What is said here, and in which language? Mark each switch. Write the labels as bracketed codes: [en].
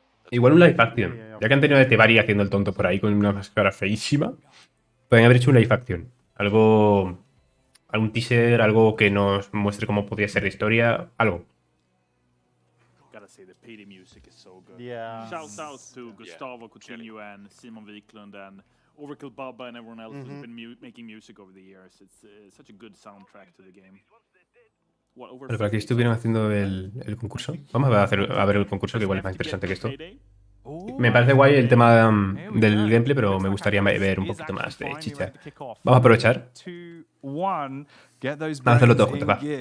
[es] Igual un live action. Ya que han tenido a Tebari haciendo el tonto por ahí con una máscara feísima, pueden haber hecho un live action. Algún teaser, algo que nos muestre cómo podría ser la historia, algo. [en] Payday music is so good. Yeah. Shout out to Gustavo Coutinho and Simon Wiklund and Oracle Baba and everyone else who's been making music over the years. It's such a good soundtrack to the game. [es] Pero para que estuvieran haciendo el concurso. Vamos a ver el concurso, que igual es más interesante que esto. Me parece guay el tema del gameplay, pero me gustaría ver un poquito más de chicha. Vamos a aprovechar. Vamos a hacerlo todo juntos, va.